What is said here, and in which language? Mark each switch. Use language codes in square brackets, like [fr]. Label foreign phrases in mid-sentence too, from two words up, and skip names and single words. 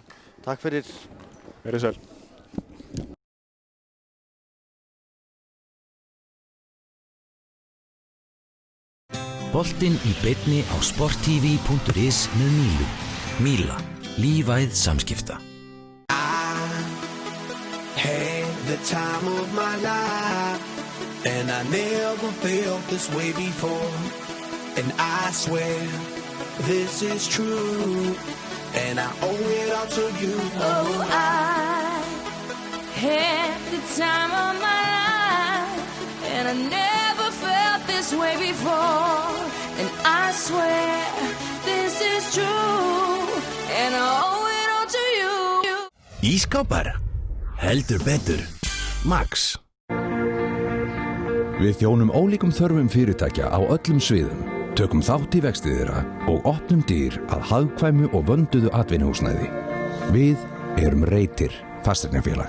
[is] Takk fyrir. Verið sæl. Boltinn í beinni á sporttv.is með Mílu. Míla. Lífæð samskipta. [en] Had the time of my life and I never felt this way before and I swear this is true, and I owe it all to you. Oh, I had the time of my life, and I never felt this way before. And I swear this is true, and I owe it all to you. [is] Ísskápar, heldur betur, Max. Við þjónum ólíkum þörfum fyrirtækja á öllum sviðum. Tökum þátt í vexti þeirra og opnum dyr að hagkvæmu og vönduðu atvinnuhúsnæði. Við erum Reytir fasteignafélag.